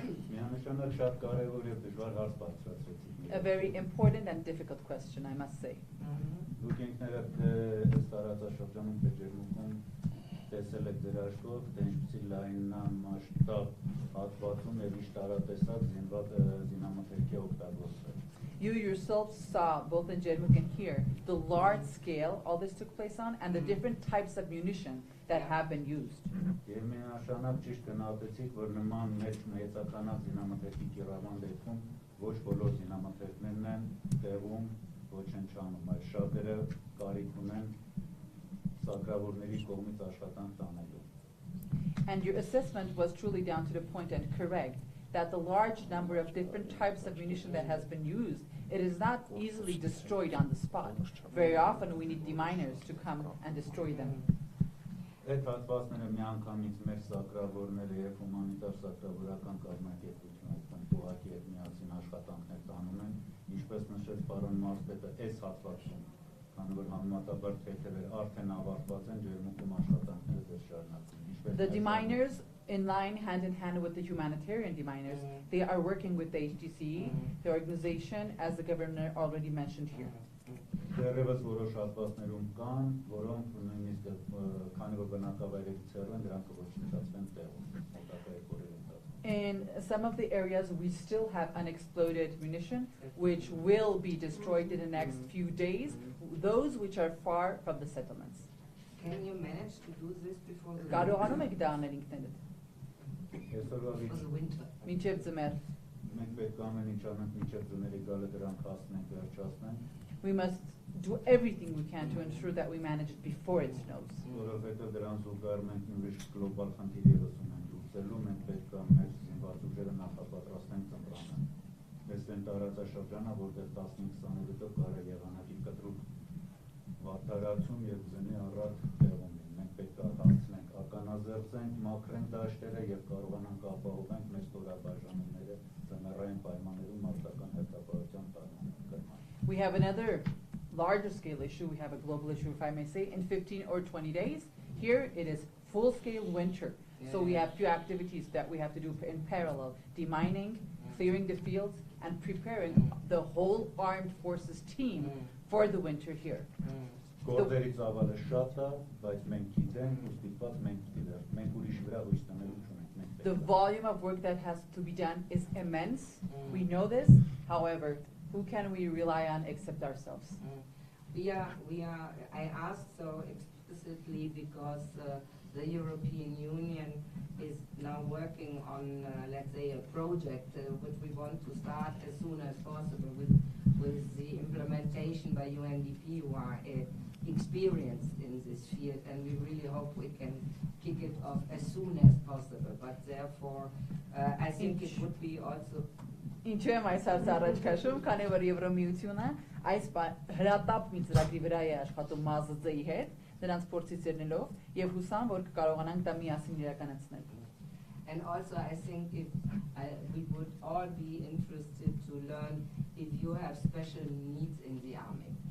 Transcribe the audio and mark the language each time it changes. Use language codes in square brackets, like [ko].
[hy] Միանշանակ շատ կարևոր եւ դժվար հարց բարձրացրեցիք։ [en] A very important and difficult question, I must say. [hy] Դուք ինքներդ այս տարածաշրջանում Ջերմուկում տեսել եք ձեր աշխով, թե ինչպիսի լայնամասշտաբ հատվածում եւ ինչ տարատեսակ զինամթերքի օգտագործվել։ [en] You yourselves saw, both in Jermuk and here, the large scale all this took place on and the different types of munition that have been used. [hy] Եվ միանշանակ ճիշտ գնահատեցիք, որ նման մեծականակ զինամթերքի կիրառման դեպքում ոչ բոլոր զինամթերքներն են տեղում, ոչ են չանում, այլ շատերը կարիք ունեն սակրավորների կողմից աշխատանք տանելու։ [en] And your assessment was truly down to the point and correct that the large number of different types of munition that has been used, it is not easily destroyed on the spot. Very often we need deminers to come and destroy them. [hy] Այդ հատվածները միանգամից մեր սակրավորները եւ հումանիտար սակրավորական կազմակերպությունը այսքան ուղղակի այդ միասին աշխատանքներ տանում են, ինչպես նշեց պարոն Մարսպետը, այս հատվածում, քանի որ համեմատաբար թեթևեր արդեն ավարտված են ջերմուկում աշխատանքները դեռ շարունակվում են։ [en] The deminers, in line, hand in hand with the humanitarian deminers, they are working with the HDCE, the organization, as the governor already mentioned here. [hy] Դեռևս որոշ հատվածներում կան, որոնք նույնիսկ քանի որ բնակավայրերից հեռու են, դրանք կոչնչացվեն տեղում, մոտակայք օրերի ընթացքում։ [en] In some of the areas, we still have unexploded munition, which will be destroyed in the next few days, those which are far from the settlements. Can you manage to do this before the [hy] Կարողանում եք դա անել ինքներդ։ Այսօրվա [en] for the winter? [hy] Մինչև ձմեռ։ մենք պետք է ամեն ինչ անենք մինչև ձմեռի գալը դրանք հասնենք, վերջացնենք, [en] We must do everything we can to ensure that we manage it before it snows. [hy] որովհետև դրան զուգահեռ մենք ուրիշ գլոբալ խնդիր ևս ունենք լուծելու, մենք պետք է մեր զինված ուժերը նախապատրաստենք ծնրանը։ Այս այն տարածաշրջանը, որտեղ 15-20 կարա եղանակի կտրուկ վատթարացում եւ ձնի առատ տեղում են։ Մենք պետք է հասցնենք, ականազերծենք, մաքրենք դաշտերը եւ կարողանանք ապահովենք մեր ստորաբաժանումները ձմեռային պայմաններում մարտական հերթապահության տարածման։ [en] We have another larger scale issue, we have a global issue, if I may say, in 15 or 20 days. Here it is full scale winter. So we have few activities that we have to do in parallel, demining, clearing the fields, and preparing the whole armed forces team for the winter here. [hy] Գործերի ծավալը շատ է, բայց մենք գիտենք, ու ստիպված մենք գիտենք, մենք ուրիշի վրա հույս տանելու չունենք, մենք [en] The volume of work that has to be done is immense. We know this. However, who can we rely on except ourselves? I asked so explicitly because the European Union is now working on, let's say, a project which we want to start as soon as possible with the implementation by UNDP, who are experienced in this field, and we really hope we can kick it off as soon as possible. But therefore, I think it would be also [hy] Ինչու եմ այս հարցը առաջ քաշում, քանի որ Եվրոմիությունը այս հրատապ մի ծրագրի վրա է աշխատում ՄԱԶԾ-ի հետ, նրանց փորձից ելնելով եւ հուսամ, որ կկարողանանք դա միասին իրականացնել։ [en] And also, I think we would all be interested to learn if you have special needs in the army.